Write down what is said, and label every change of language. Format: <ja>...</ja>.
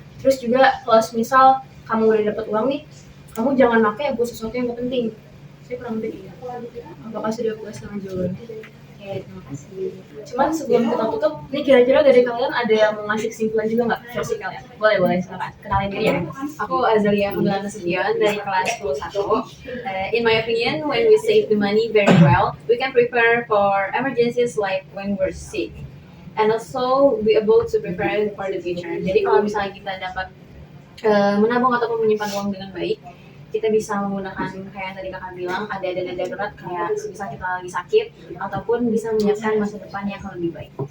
<id>Terus juga kalau misal kamu udah dapet uang nih, kamu jangan pakai buat sesuatu yang gak penting. Saya kurang lebih ya. Apakah sudah puas dengan jawabannya? Oke, terima kasih. Cuman sebelum kita tutup, ini kira-kira dari kalian ada yang mau ngasih kesimpulan juga nggak versi kalian? Boleh, silakan. Kenalin diri ya. Aku Azalia Kundala Nasution dari kelas 11.</id> <en>In my opinion, when we save the money very well, we can prepare for emergencies like when we're sick. And also, we able to prepare for the future.</en> <id>Jadi kalau misalnya kita dapat menabung ataupun menyimpan uang dengan baik, kita bisa menggunakan kayak yang tadi kakak bilang, ada dana darurat kayak bisa kita lagi sakit, ataupun bisa menyiapkan masa depan yang lebih baik.</id>